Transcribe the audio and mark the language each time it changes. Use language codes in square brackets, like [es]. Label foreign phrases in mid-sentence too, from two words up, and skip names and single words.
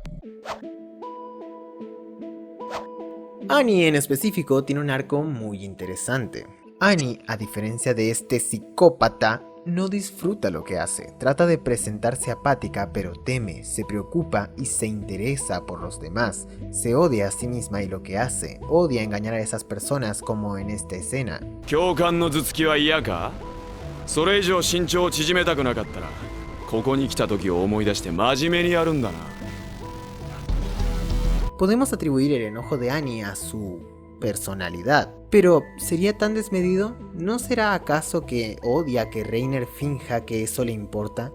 [es] Annie en específico tiene un arco muy interesante. Annie, a diferencia de este psicópata, no disfruta lo que hace, trata de presentarse apática pero teme, se preocupa y se interesa por los demás, se odia a sí misma y lo que hace, odia engañar a esas personas como en esta escena. [ja] 教官の頭突きは嫌か？それ以上身長を縮めたくなかったらここに来た時を思い出して真面目にやるんだな。 [es] Podemos atribuir el enojo de Annie a su personalidad, pero ¿sería tan desmedido? ¿No será acaso que odia que Reiner finja que eso le importa?